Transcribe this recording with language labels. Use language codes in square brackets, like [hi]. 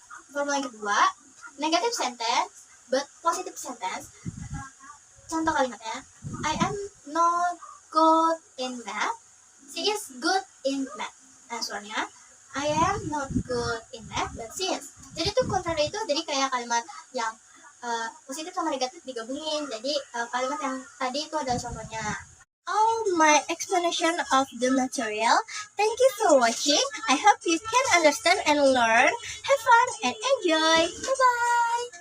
[en] Formula [id] yang kedua, [en] negative sentence but positive sentence. [id] contoh kalimatnya, [en] I am not good in math. She is good in math. [id] Nah, soalnya [en] I am not good in math, but she is. [id] Jadi tuh kontrada itu jadi kayak kalimat yang positif sama negatif digabungin. Jadi kalimat yang tadi itu adalah contohnya. [en] All my explanation of the material. Thank you for watching. I hope you can understand and learn. Have fun and enjoy. Bye bye.